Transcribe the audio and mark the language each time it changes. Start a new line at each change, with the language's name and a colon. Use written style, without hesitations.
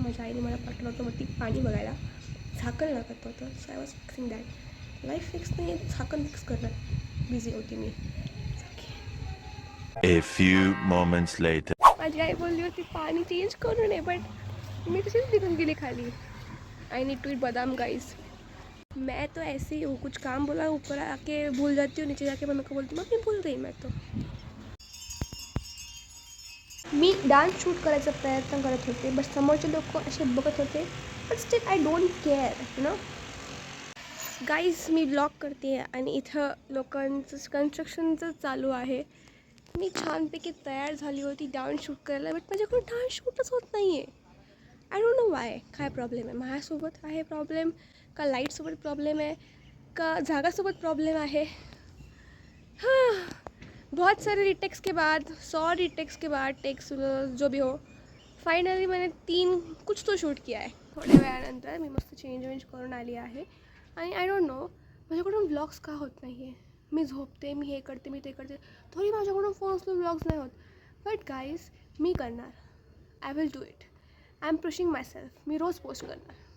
Marathi: माझ्या आईने मला पाठवलं होतं वरती पाणी बघायला. झाकण लागत होतं,
English: So I was fixing that.
Marathi: Life fix नाही, झाकण फिक्स करणार बिझी होती मी.
English: A few moments later.
Marathi: माझी आई बोलली होती पाणी चेंज करू नये, बट मी तशीच निघून गेली खाली.
English: I need to eat बदाम guys.
Hindi: मैं तो ऐसे ही हूँ, कुछ काम बोला ऊपर आके भूल जाती हूँ, नीचे जाके मम्मी को बोलती हूँ मम्मी भूल गई मैं तो.
Marathi: मी डान्स शूट करायचा प्रयत्न करत होते, बट समोरचे लोक असे बघत होते.
English: But still I don't care, you know.
Marathi: Guys, मी blog करते आणि इथं लोकांचं कन्स्ट्रक्शनचं चालू आहे. मी छानपैकी तयार झाली होती डान्स शूट करायला, बट माझ्याकडून डान्स शूटच होत नाही आहे.
English: I don't know why.
Marathi: काय प्रॉब्लेम आहे, माझ्यासोबत आहे प्रॉब्लेम का लाईटसोबत प्रॉब्लेम आहे का जागासोबत प्रॉब्लेम आहे.
Hindi: हाँ, बहुत सारे रीटेक्स के बाद 100 रीटेक्स के बाद टेक्स जो भी हो, फाइनली मैंने 3 कुछ तो शूट किया आहे.
Marathi: थोड्या वेळानंतर मी मस्त चेंज करून आली आहे आणि
English: I don't know
Marathi: माझ्याकडून व्लॉग्स का होत नाही आहे. मी झोपते, मी हे करते, मी ते करते, तरी माझ्याकडून फोन उचलून व्लॉग्स नाही होत. बट गाईज, मी करणार.
English: I will do it. I am pushing myself.
Marathi: मी rose post करणार.